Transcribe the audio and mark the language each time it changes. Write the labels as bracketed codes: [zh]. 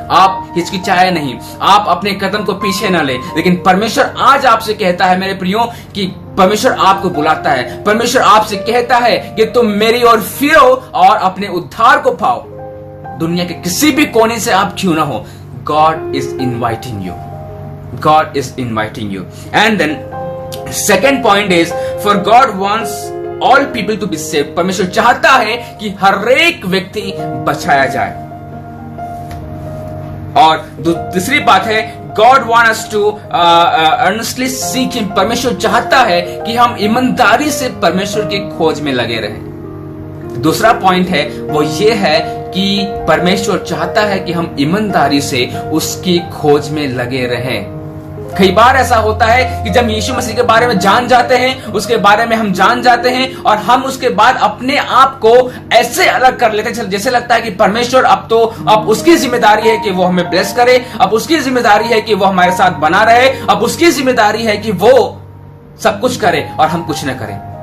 [hi] आप हिचकिचाए नहीं, आप अपने कदम को पीछे ना ले, लेकिन परमेश्वर आज आपसे कहता है मेरे प्रियो कि परमेश्वर आपको बुलाता है, परमेश्वर आपसे कहता है कि तुम मेरी ओर फिरो और अपने उद्धार को पाओ। दुनिया के किसी भी कोने से आप क्यों ना हो, [en] God is inviting you, [hi] God is inviting you. [en] And then second point is, for God wants all people to be saved. [hi] परमेश्वर चाहता है कि हर एक व्यक्ति बचाया जाए। और दूसरी बात है, [en] God wants us to earnestly seek Him. [hi] परमेश्वर चाहता है कि हम ईमानदारी से परमेश्वर की खोज में लगे रहें। दूसरा पॉइंट है वो ये है कि परमेश्वर चाहता है कि हम ईमानदारी से उसकी खोज में लगे रहें। कई बार ऐसा होता है कि जब यीशु मसीह के बारे में जान जाते हैं, उसके बारे में हम जान जाते हैं, और हम उसके बाद अपने आप को ऐसे अलग कर लेते हैं जैसे लगता है कि परमेश्वर अब उसकी जिम्मेदारी है कि वो हमें ब्लेस करे, अब उसकी जिम्मेदारी है कि वो हमारे साथ बना रहे, अब उसकी जिम्मेदारी है कि वो सब कुछ करे और हम कुछ न करें।